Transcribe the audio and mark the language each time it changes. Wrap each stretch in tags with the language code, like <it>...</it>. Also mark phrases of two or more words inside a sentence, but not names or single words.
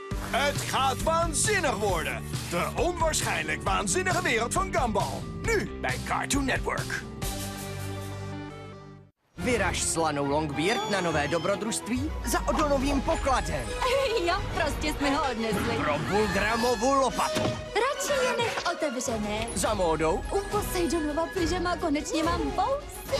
<nl>Het gaat waanzinnig worden. De onwaarschijnlijk waanzinnige wereld van Gumball. Nu bij Cartoon Network.</nl> <cs>Vyraž s Lanou Longbeard na nové dobrodružství za Odonovým pokladem. Jo, prostě jsme ho odnesli. Pro Bulgramovu lopatu. Radši je nech otevřené. Za módou U Poseidonova pyžama konečně mám vousy.</cs>